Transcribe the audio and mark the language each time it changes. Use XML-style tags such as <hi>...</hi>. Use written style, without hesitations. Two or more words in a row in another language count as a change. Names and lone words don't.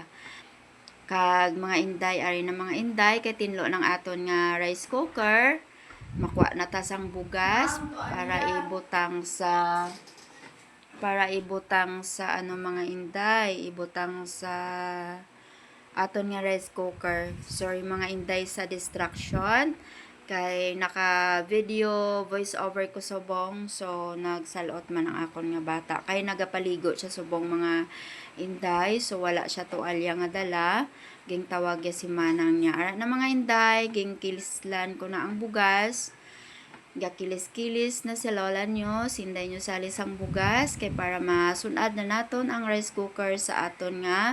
<hil>Kag mga Inday, ari na mga Inday kay tinlo ng aton nga</hil> <en>rice cooker.</en> <hil>Makuha na ta sang bugas para ibutang sa ano mga Inday, ibutang sa aton nga</hil> <en>rice cooker.</en> <hil>Sorry mga Inday sa distraction kay naka</hil> <en>video voice over</en> <hil>ko subong so nagsalot man ang akon nga bata kay nagapaligo siya subong mga Inday so wala siya tuwalya nga dala ging tawag ya si manang niya ara na mga Inday ging kilislan ko na ang bugas gakilis-kilis na si lola nyo sinday nyo sa lisang bugas kay para masunad na naton ang rice cooker sa aton nga</hil>